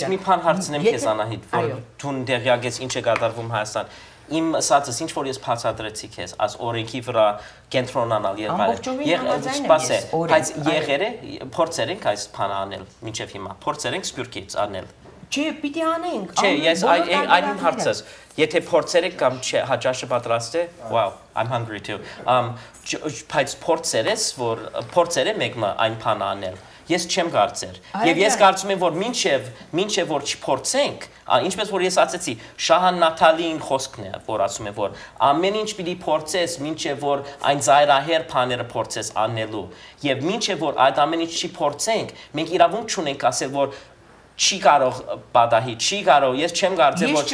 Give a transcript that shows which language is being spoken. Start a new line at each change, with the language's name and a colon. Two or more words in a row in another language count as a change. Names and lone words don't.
Armenian: Ես մի բան հարցնեմ քեզ Անահիտ, որ դու դերյակ ես ինչ է կատարվում Հայաստան։ Իմ ասածս ինչ որ ես բացատրեցի քեզ, այս օրենքի վրա կենտրոնանալ եւ այլն։ Սպասե, բայց եղեր է փորձեր ենք այս բանը անել մինչեւ հիմա։ Փորձեր ենք Սփյուռքից անել։ Չէ, պիտի անենք։ Չէ, ես այն հարցս, եթե փորձեր եք կամ չէ, հաճաշը պատրաստ է,
English: wow, I'm hungry too։
Armenian: Բայց փորձեր է մեկը այն բանը անել։ Ես չեմ կարծեր։ Եվ ես կարծում եմ, որ մինչև որ չփորձենք, ինչպես որ ես ասացի, Շահան Նաթալիին խոսքն է, որ ասում է, որ ամեն ինչ պիտի փորձես, մինչև որ այն ծայրահեր բաները փորձես անելու։ Եվ մինչև որ այդ ամեն ինչ չի փորձենք, մենք իրավունք չունենք ասել, որ չի կարող պատահի, չի կարող, ես չեմ կարծել, որ